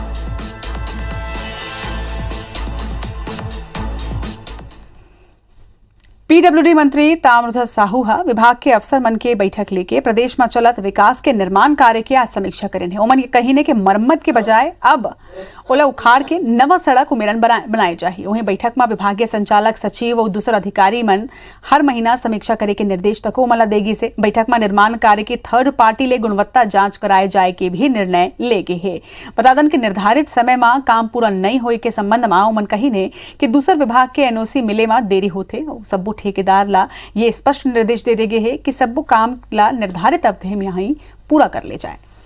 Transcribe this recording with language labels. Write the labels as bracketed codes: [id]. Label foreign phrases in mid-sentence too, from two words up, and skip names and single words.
[hne] PWD मंत्री ताम्रध्वज साहू हा विभाग के अफसर मन के बैठक लेके प्रदेश में चलत विकास के निर्माण कार्य की आज समीक्षा करें है। उमन ये कहीने के मरम्मत के बजाय अब ओला उखाड़ के नवा सड़क उमेरन बनाए जाए। वहीं बैठक में विभागीय संचालक सचिव और दूसरे अधिकारी मन हर महीना समीक्षा करे के निर्देश तको मला देगी से बैठक में निर्माण कार्य की [en] third party [hne] ले गुणवत्ता जांच कराए जाए के भी निर्णय लेगे है। बता दें कि निर्धारित समय में काम पूरा नहीं होए के संबंध में उमन कहीने कि दूसर विभाग के NOC मिले में देरी होते सबू ठेकेदार ला ये स्पष्ट निर्देश दे देगे है कि सबू काम ला निर्धारित अवधि में ही पूरा कर ले जाए।